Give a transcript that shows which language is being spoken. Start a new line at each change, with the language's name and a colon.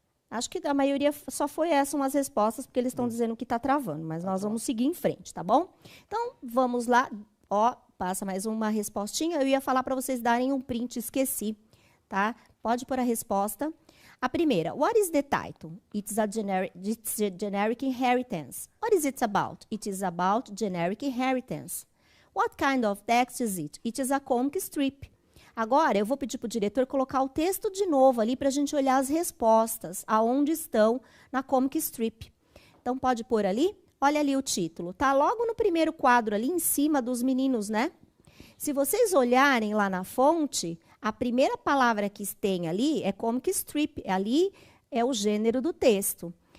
Portuguese: Acho que a maioria só foi essas umas respostas, porque eles estão dizendo que está travando, mas nós vamos seguir em frente, tá bom? Então, vamos lá. Ó, passa mais uma respostinha. Eu ia falar para vocês darem um print, esqueci, tá? Pode pôr a resposta.
English: A primeira, what is the title? It's a generic inheritance. What is it about? It is about generic inheritance. What kind of text is it? It is a comic strip.
Portuguese: Agora, eu vou pedir para o diretor colocar o texto de novo ali para a gente olhar as respostas, aonde estão na comic strip. Então, pode pôr ali? Olha ali o título. Tá logo no primeiro quadro ali em cima dos meninos, né? Se vocês olharem lá na fonte, a primeira palavra que tem ali é comic strip. Ali é o gênero do texto.